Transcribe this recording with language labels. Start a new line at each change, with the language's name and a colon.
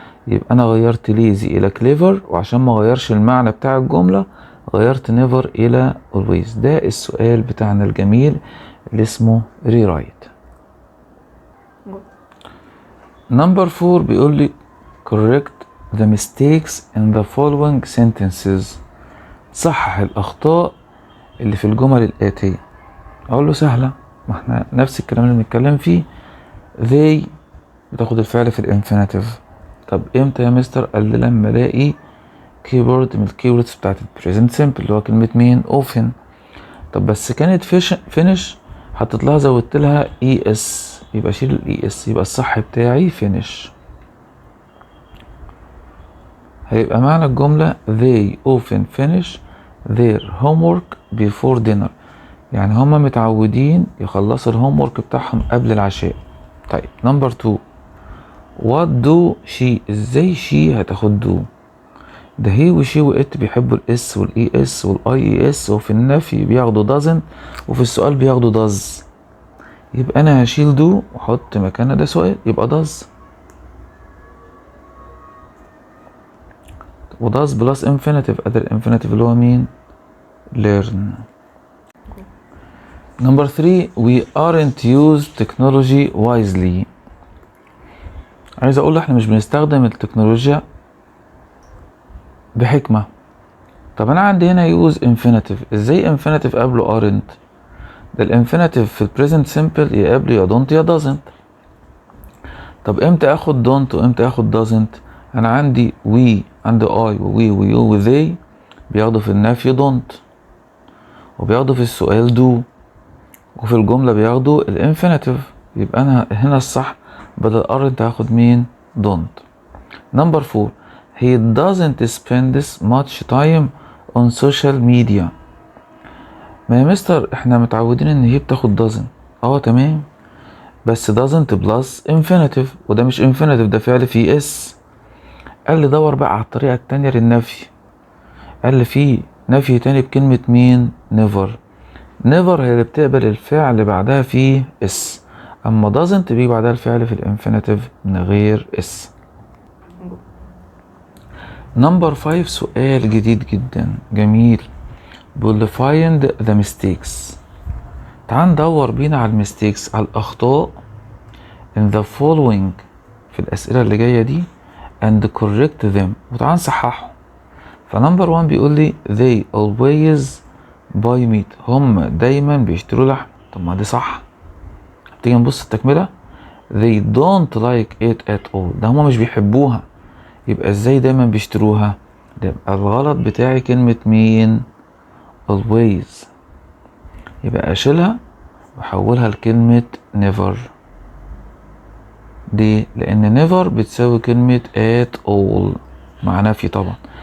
Arabic: يبقى انا غيرت lazy الى clever، وعشان ما غيرش المعنى بتاع الجملة غيرت never الى always. ده السؤال بتاعنا الجميل اللي اسمه rewrite.
English: number 4
Arabic: بيقول لي
English: correct the mistakes in the following sentences.
Arabic: صحح الأخطاء اللي في الجمل الآتية. أقول له سهلة، ما احنا نفس الكلام اللي بنتكلم فيه. they بتاخد الفعل في الانفينيتيف. طب امتى يا مستر؟ قال لي لما الاقي كيورد من الكيوردز بتاعت البريزنت سيمبل اللي هو كلمة مين؟ often. طب بس كانت فينش حطيت لها زودت لها اي اس، يبقى شيل الاي اس، يبقى الصح بتاعي فينش. هيبقى معنى الجملة
English: they often finish their homework before dinner.
Arabic: يعني هما متعودين يخلصوا الهوم ورك بتاعهم قبل العشاء.
English: طيب number 2 what do she.
Arabic: ازاي she هتاخد do؟ ده هي وشي وات بيحبوا الاس والاي اس والاي اي اس، وفي النفي بياخدوا doesn't وفي السؤال بياخدوا does. يبقى انا هشيل do واحط مكانها ده سؤال يبقى does. وdoes بلس infinitive، ادي الانفينيتيف اللي هو مين؟ learn.
English: Number 3 we aren't use technology wisely.
Arabic: عايز اقول احنا مش بنستخدم التكنولوجيا بحكمة. طب انا عندي هنا use infinitive، ازاي infinitive قبله aren't؟ ده الانفينيتيف في البريزنت سيمبل يا قبل يا don't يا doesn't. طب امتى اخد don't وامتى اخد doesn't؟ انا عندي we، عندي I ووي ويو وذي بياخدوا في النفي don't، وبياخدوا في السؤال do، وفي الجملة بياخدوا الانفينيتيف. يبقى انا هنا الصح بدل aren't هاخد مين؟ don't.
English: Number 4 he doesn't spend much time on social media.
Arabic: ما يا مستر احنا متعودين ان هي بتاخد doesn't. تمام، بس doesn't بلس infinitive، وده مش infinitive، ده فعل فيه اس. قال لي دور بقى على الطريقة التانية للنفي. قال لي في نفي تاني بكلمة مين؟ never. never هي اللي بتقبل الفعل اللي بعدها فيه اس، اما doesn't بيجي بعدها الفعل في الانفينيتيف من غير اس. نمبر 5 سؤال جديد جدا جميل، بيقول
English: find the mistakes.
Arabic: تعال ندور بينا على الميستيكس، على الأخطاء
English: in the following
Arabic: في الأسئلة اللي جاية دي
English: and correct them،
Arabic: وتعال نصححهم.
English: فنمبر 1
Arabic: بيقول لي
English: they always buy meat.
Arabic: هم دايما بيشتروا لحم. طب ما دي صح. تيجي نبص التكملة
English: they don't like it at all.
Arabic: ده هم مش بيحبوها. يبقى ازاي دايما بيشتروها؟ ده يبقى الغلط بتاعي كلمة مين؟ always. يبقى اشيلها واحولها لكلمة never. دي لان never بتساوي كلمة at all مع نفي طبعا.